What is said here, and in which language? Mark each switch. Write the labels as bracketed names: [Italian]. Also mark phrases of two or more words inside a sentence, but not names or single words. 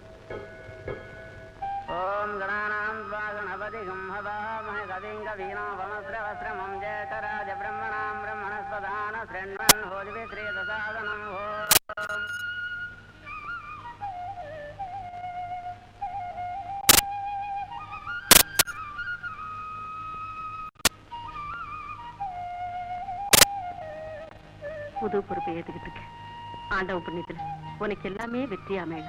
[Sanskrit] ओम गणानां त्वा गणपतिगं हवामहे कविं कवीनामस्रवस्त्रमं ज्येष्ठराज ब्रह्मणां ब्रह्मणस्पदान शृण्वन् होदिविश्रेतसादनं ओम् [Tamil] புது பொறுப்பை ஏத்துக்கிட்டு இருக்க. ஆண்டவ புண்ணியத்துல உனக்கு எல்லாமே வெற்றியா அமையணும்.